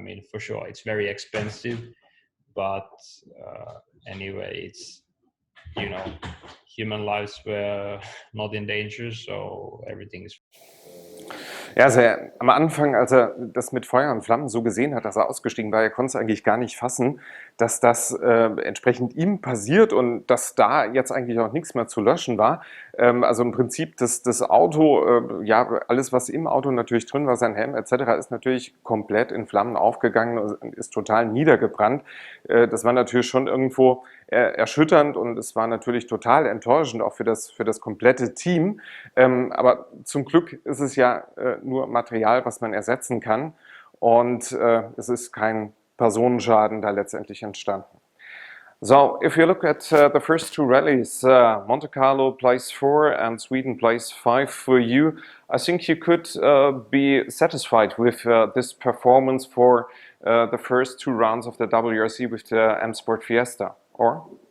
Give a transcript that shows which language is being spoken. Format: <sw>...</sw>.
<en>For sure it's very expensive, but anyway, it's human lives were not in danger, so everything is.</en> <de>Ja, also am Anfang, als er das mit Feuer und Flammen so gesehen hat, dass er ausgestiegen war, er konnte es eigentlich gar nicht fassen, dass das entsprechend ihm passiert und dass da jetzt eigentlich auch nichts mehr zu löschen war. Also im Prinzip das Auto, ja, alles was im Auto natürlich drin war, sein Helm etc., ist natürlich komplett in Flammen aufgegangen und ist total niedergebrannt. Das war natürlich schon irgendwo erschütternd, und es war natürlich total enttäuschend, auch für das komplette Team. Aber zum Glück ist es ja nur Material, was man ersetzen kann, und es ist kein Personenschaden da letztendlich entstanden.</de> <en>So, if you look at the first two rallies, Monte Carlo place 4 and Sweden place 5 for you, I think you could be satisfied with this performance for the first 2 rounds of the WRC with the M Sport Fiesta, or?</en>